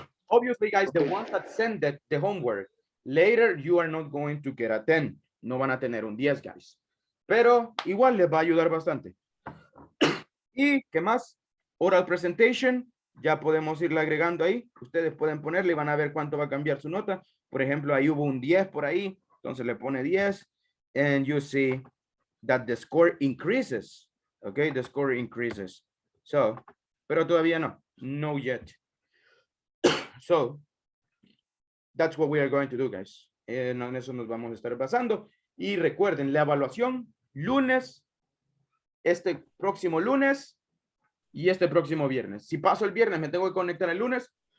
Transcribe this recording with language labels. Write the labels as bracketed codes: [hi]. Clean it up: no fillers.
[en] Obviously, guys, the ones that send the homework, later you are not going to get a 10. [es] No van a tener un 10, guys. Pero igual les va a ayudar bastante. ¿Y qué más? [en] Oral presentation. [es] Ya podemos irle agregando ahí. Ustedes pueden ponerle y van a ver cuánto va a cambiar su nota. Por ejemplo, ahí hubo un 10 por ahí. Entonces le pone 10. [en] And you see that the score increases. Okay, the score increases. So, [es] pero todavía no. [en] No yet. So, that's what we are going to do, guys. [es] En eso nos vamos a estar basando. Y recuerden, la evaluación, lunes, este próximo lunes, y este próximo viernes. Si paso el viernes, me tengo que conectar el lunes.